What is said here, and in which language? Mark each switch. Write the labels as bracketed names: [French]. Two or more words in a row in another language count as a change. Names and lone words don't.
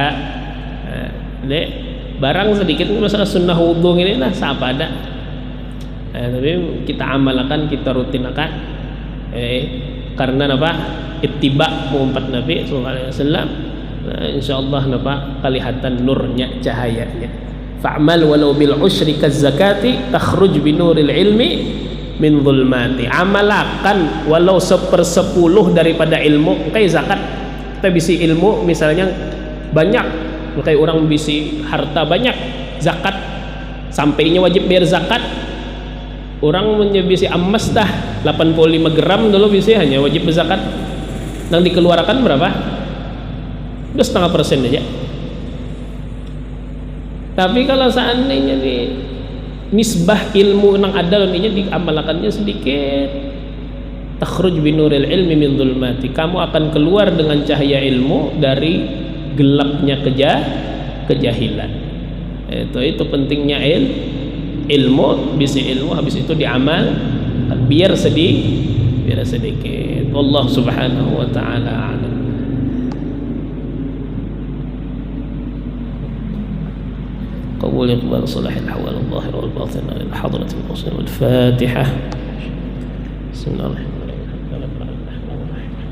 [Banjar] Dek barang sedikit masalah sunnah wudu ini lah siapa ada. Tapi kita amalkan, kita rutinakan. Karena apa? Ittiba mengumpat Nabi SAW. Insyaallah napa kelihatan nurnya, cahayanya. [Arabic] فاعمل ولو بالعشر كالزكاة تخرج بنور العلم من ظلمات. [Banjar] Amalakan walau 1/10 daripada ilmu. Kayak zakat kita bisi ilmu misalnya banyak, kayak orang bisi harta banyak, zakat sampainya wajib bayar zakat. Orang bisi emas dah 85 gram dulu bisi hanya wajib berzakat. Yang dikeluarkan berapa? 2,5% aja. Tapi kalau seandainya di nisbah ilmu nang ada ini diamalkannya sedikit, [Arabic] تخرج بنور العلم من ظلمات, [Banjar] kamu akan keluar dengan cahaya ilmu dari gelapnya kejahilan. Itu pentingnya ilmu, bisa ilmu habis itu diamal biar sedikit. [Arabic] الله سبحانه وتعالى أعلم. قبول إقبال صلاح الأحوال الظاهر والباطن إلى حضرة الوصول والفاتحة. بسم الله الرحمن الرحيم.